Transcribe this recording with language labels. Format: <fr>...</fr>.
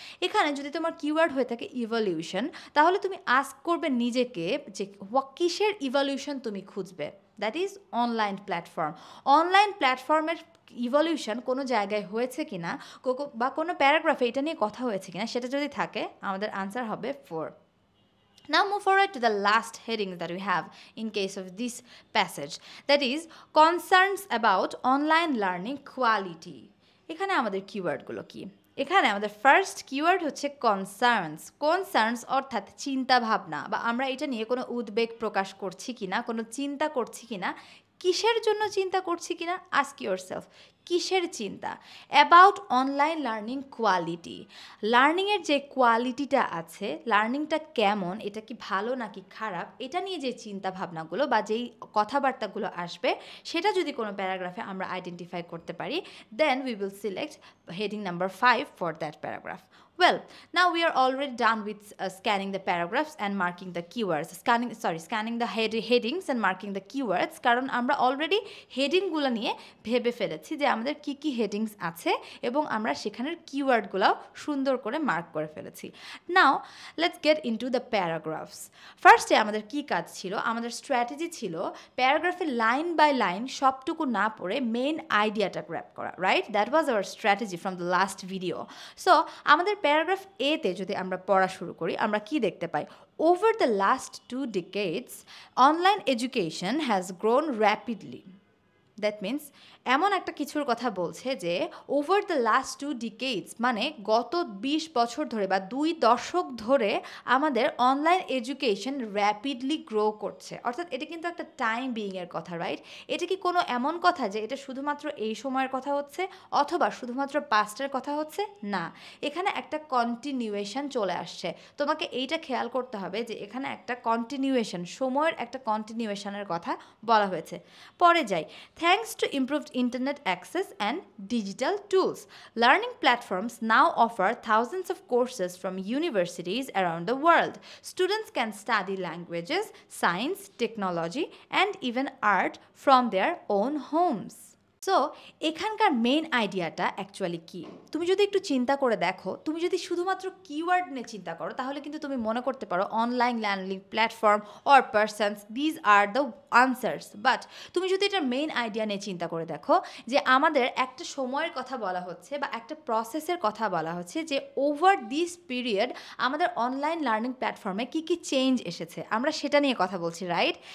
<bn>এখানে যদি তোমার কিওয়ার্ড হয়ে থাকে ইভলিউশন, তাহলে তুমি আস্ক করবে নিজেকে যে কিসের ইভলিউশন তুমি খুঁজবে।</bn> <en>That is online platform.</en> <bn>Online প্ল্যাটফর্মের ইভলিউশন কোনো জায়গায় হয়েছে কিনা বা কোনো প্যারাগ্রাফে এটা নিয়ে কথা হয়েছে কিনা, সেটা যদি থাকে আমাদের আনসার হবে 4.</bn> <en>Now move forward to the last heading that we have in case of this passage, that is concerns about online learning quality.</en> <bn>এখানে আমাদের কিওয়ার্ডগুলো কি? এখানে আমাদের ফার্স্ট কিওয়ার্ড হচ্ছে কনসার্নস। কনসার্নস অর্থাৎ চিন্তা ভাবনা, বা আমরা এটা নিয়ে কোনো উদ্বেগ প্রকাশ করছি কিনা, কোনো চিন্তা করছি কিনা, কিসের জন্য চিন্তা করছি কিনা,</bn> <en>ask yourself</en> <bn>কিসের চিন্তা।</bn> <en>about online learning quality,</en> <bn>লার্নিংয়ের যে কোয়ালিটিটা আছে, লার্নিংটা কেমন, এটা কি ভালো নাকি খারাপ, এটা নিয়ে যে চিন্তা ভাবনাগুলো বা যেই কথাবার্তাগুলো আসবে সেটা যদি কোনো প্যারাগ্রাফে আমরা আইডেন্টিফাই করতে পারি,</bn> <en>Then we will select heading number 5 for that paragraph. Well, now we are already done with scanning the paragraphs and marking the keywords. Scanning the headings and marking the keywords.</en> <bn>কারণ আমরা already হেডিংগুলো নিয়ে ভেবে ফেলেছি যে আমাদের কি কি headings আছে এবং আমরা সেখানের কিওয়ার্ডগুলো সুন্দর করে মার্ক করে ফেলেছি।</bn> <en>Now let's get into the paragraphs.</en> <bn>ফার্স্টে আমাদের কি কাজ ছিল, আমাদের স্ট্র্যাটেজি ছিল প্যারাগ্রাফে লাইন বাই লাইন সবটুকু না পড়ে মেইন আইডিয়াটা গ্র্যাব করা, right?</bn> <en>That was our strategy from the last video.</en> <bn>So আমাদের প্যারাগ্রাফ এতে যদি আমরা পড়া শুরু করি আমরা কি দেখতে পাই?</bn> <en>Over the last 2 decades, online education has grown rapidly. That means</en> <bn>এমন একটা কিছুর কথা বলছে যে</bn> <en>over the last 2 decades</en> <bn>মানে গত 20 বছর ধরে বা 2 দশক ধরে আমাদের অনলাইন এডুকেশন র্যাপিডলি গ্রো করছে। অর্থাৎ এটা কিন্তু একটা টাইম বিইংয়ের কথা, রাইট? এটা কি কোনো এমন কথা যে এটা শুধুমাত্র এই সময়ের কথা হচ্ছে অথবা শুধুমাত্র পাস্টের কথা হচ্ছে? না, এখানে একটা কন্টিনিউয়েশন চলে আসছে। তোমাকে এইটা খেয়াল করতে হবে যে এখানে একটা কন্টিনিউয়েশন, সময়ের একটা কন্টিনিউয়েশনের কথা বলা হয়েছে। পরে যাই।</bn> <en>Thanks to improved internet access and digital tools, learning platforms now offer thousands of courses from universities around the world. Students can study languages, science, technology, and even art from their own homes.</en> <bn>So এখানকার main আইডিয়াটা actually কি? তুমি যদি একটু চিন্তা করে দেখো, তুমি যদি শুধুমাত্র কিওয়ার্ড নিয়ে চিন্তা করো তাহলে কিন্তু তুমি মনে করতে পারো</bn> <en>Online learning platform or persons, these are the answers.</en> <bn>But তুমি যদি এটা মেইন আইডিয়া নিয়ে চিন্তা করে দেখো যে আমাদের একটা সময়ের কথা বলা হচ্ছে বা একটা প্রসেসের কথা বলা হচ্ছে যে</bn> <en>over this period</en> <bn>আমাদের অনলাইন লার্নিং প্ল্যাটফর্মে কী কী চেঞ্জ এসেছে, আমরা সেটা নিয়ে কথা বলছি, রাইট?</bn>